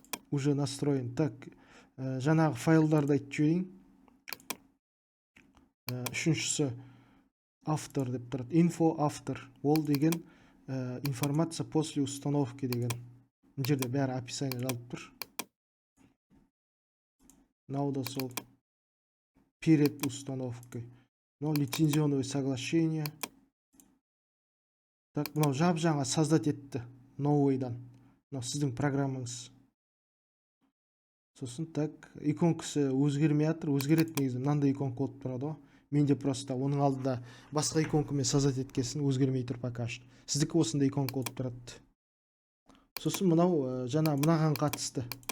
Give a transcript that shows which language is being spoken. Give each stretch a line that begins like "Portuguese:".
Russian: Уже настроен.
Kazakh: Так, жаңағы файлдарды айтып жіберейін. Үшіншісі автор деп тұрады. Info автор. Ол деген
Russian: информация после установки
Kazakh: деген. Бұл жерде бәрі описание жазылып тұр. Мынау да сол
Russian: перед установкой.
Kazakh: Мынау
Russian: лицензионное соглашение.
Kazakh: Так, мынау жап-жаңа создать етті. Новыйдан. Мынау сіздің программаңыз. Сосын так, иконкасы өзгермей жатыр, өзгереді негізі. Мынандай иконка болып тұрады. Менде просто оның алдында басқа иконкамен создать еткесін өзгермей тұр
Russian: пока что.
Kazakh: Сіздікі осындай иконка болып тұрады. Сосын мынау жаңа мынаған қатысты.